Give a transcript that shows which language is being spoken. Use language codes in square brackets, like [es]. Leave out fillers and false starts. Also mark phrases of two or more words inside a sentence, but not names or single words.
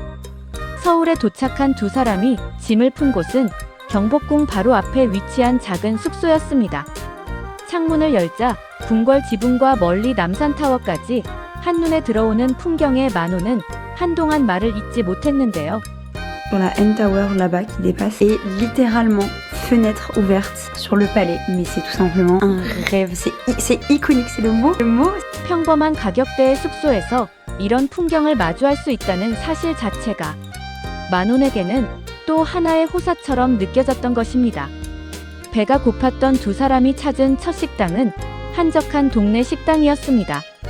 [ko] 서울에 도착한 두 사람이 짐을 푼 곳은 경복궁 바로 앞에 위치한 작은 숙소였습니다. 창문을 열자 궁궐 지붕과 멀리 남산타워까지 한눈에 들어오는 풍경에 마논은 한동안 말을 잇지 못했는데요. [fr] Sur la N-Tower là-bas qui dépasse et littéralement fenêtre ouverte sur le palais. Mais c'est tout simplement un rêve. C'est iconique, c'est le mot. Le mot. [ko] 평범한 가격대의 숙소에서 이런 풍경을 마주할 수 있다는 사실 자체가 마논에게는 또 하나의 호사처럼 느껴졌던 것입니다. 배가 고팠던 두 사람이 찾은 첫 식당은 한적한 동네 식당이었습니다.